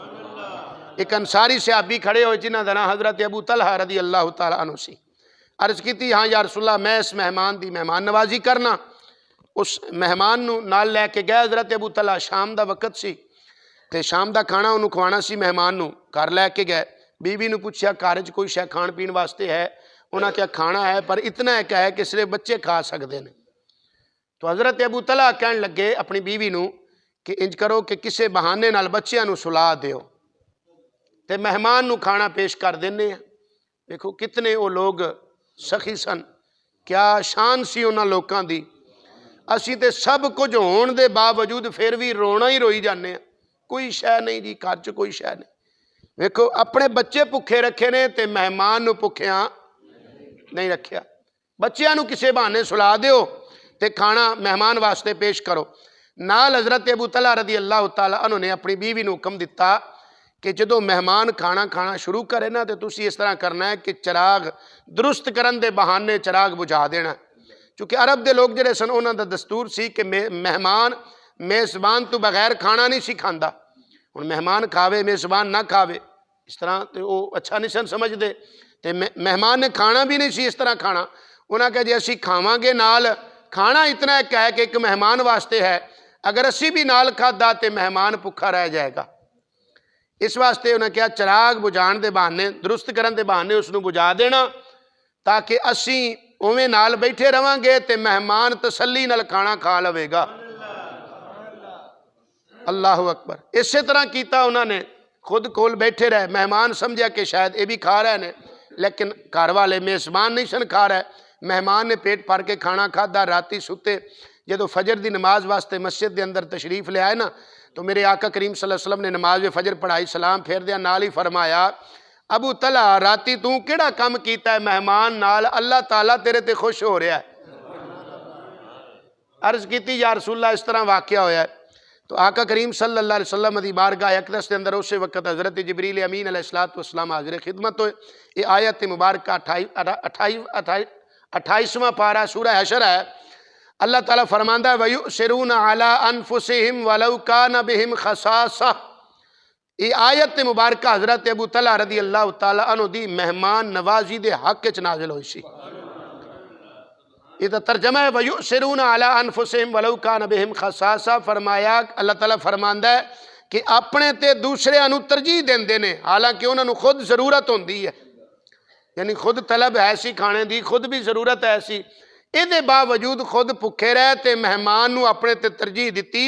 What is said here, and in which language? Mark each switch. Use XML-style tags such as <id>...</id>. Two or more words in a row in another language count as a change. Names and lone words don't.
<pa>ایک انصاری صحابی کھڑے ہوئے جنہاں دا نام حضرت ابو طلحہ</pa> <ar>رضی اللہ تعالیٰ عنہ</ar> <pa>سی، عرض کی تھی ہاں</pa> <ar>یا رسول اللہ</ar> <pa>میں اس مہمان دی مہمان نوازی کرنا۔ اس مہمان نو نال لے کے گئے حضرت ابو طلحہ، شام دا وقت سی تے شام دا کھانا انہوں کھوانا سی مہمان نو، گھر لے کے گئے، بیوی نو پوچھیا گھر وچ کوئی شے کھان پین واسطے ہے؟ انہاں کیا کھانا ہے پر اتنا ہے کہ ہے کہ صرف بچے کھا سکتے ہیں۔ تو حضرت ابو طلحہ کہن لگے اپنی بیوی نو کہ انج کرو کہ کسے بہانے نال بچیاں نو سلا دیو تے مہمان نو کھانا پیش کر دینے ہیں۔ دیکھو کتنے وہ لوگ سخی سن، کیا شان سی انہاں لوکاں دی۔ اسی تے سب کچھ ہون دے باوجود پھر بھی رونا ہی روئی جانے ہیں، کوئی شے نہیں جی گھر چ کوئی شے نہیں۔ دیکھو اپنے بچے بھکھے رکھے نے تے مہمان نو بھکھیاں نہیں رکھیا، بچیاں نو کسے بہانے سلا دیو تے کھانا مہمان واسطے پیش کرو۔ نال حضرت ابو طلحہ</pa> <ar>رضی اللہ تعالیٰ عنہ</ar> <pa>نے اپنی بیوی نو حکم دیتا کہ جدو مہمان کھانا شروع کرے نا تے تسی اس طرح کرنا ہے کہ چراغ درست کرن دے بہانے چراغ بجھا دینا، چونکہ عرب دے لوگ جڑے سن انہاں دا دستور سی کہ مہمان میزبان تو بغیر کھانا نہیں سی کھاندا۔ ہن مہمان کھاوے میزبان نہ کھاوے اس طرح تے وہ اچھا نہیں سن سمجھ دے، تے مہمان نے کھانا بھی نہیں سی اس طرح کھانا۔ انہاں کہا جی اسی کھاواں گے نال کھانا اتنا ہے کہ ایک مہمان واسطے ہے، اگر اسی بھی نال کھادا تے مہمان بھکھا رہ جائے گا۔ اس واسطے انہاں کہا چراغ بجھان دے بہانے درست کرن دے بہانے اس نو بجھا دینا تاکہ اسی اویں نال بیٹھے رہاں گے تے مہمان تسلی نال کھانا کھا لوے گا۔</pa> <ar>اللہ اکبر۔</ar> <pa>اسی طرح کیتا انہوں نے، خود کول بیٹھے رہے، مہمان سمجھا کہ شاید یہ بھی کھا رہے ہیں لیکن گھر والے میزبان نہیں سن کھا رہے۔ مہمان نے پیٹ بھر کے کھانا کھادا، راتی ستے جدو فجر دی نماز واسطے مسجد دے اندر تشریف لے آئے نا تو میرے آقا کریم</pa> <ar>صلی اللہ علیہ وسلم</ar> <pa>نے نماز فجر پڑھائی، سلام پھیر دیا، نال ہی فرمایا ابو طلحہ راتی تو کیڑا کم کیتا ہے مہمان نال، اللہ تعالیٰ تیرے تے خوش ہو رہا ہے۔ عرض کیتی</pa> <ar>یا رسول اللہ</ar> <pa>اس طرح واقعہ ہویا ہے۔ تو آقا کریم</pa> <ar>صلی اللہ علیہ وسلم</ar> <pa>دی بارگاہ اقدس کے اندر اسی وقت حضرت جبریل امین</pa> <ar>علیہ السلام</ar> <pa>حاضر خدمت ہوئے۔</pa> <ur>یہ آیت مبارکہ 28واں پارہ سورہ حشر ہے۔</ur> <pa>اللہ تعالیٰ فرماندہ ہے</pa> <ar>وَيُؤْثِرُونَ عَلَىٰ أَنفُسِهِمْ وَلَوْ كَانَ بِهِمْ خَصَاصَةٌ۔</ar> <pa>یہ آیت مبارکہ حضرت ابو طلحہ</pa> <ar>رضی اللہ تعالیٰ عنہ</ar> <pa>دی مہمان نوازی دے حق وچ نازل ہوئی سی۔</pa> <ur>یہ ترجمہ ہے</ur> <ar>وَيُؤْثِرُونَ عَلَىٰ أَنفُسِهِمْ وَلَوْ كَانَ بِهِمْ خَصَاصَةٌ۔</ar> <pa>فرمایا اللہ تعالیٰ فرماندہ ہے کہ اپنے تے دوسرے انو ترجیح دیندے نے حالانکہ انہوں نے خود ضرورت ہوندی ہے، یعنی خود طلب ہے سی کھانے دی، خود بھی ضرورت ہے سی، یہ باوجود خود بھکھے رہے تے مہمان نو اپنے تے ترجیح دیتی۔</pa>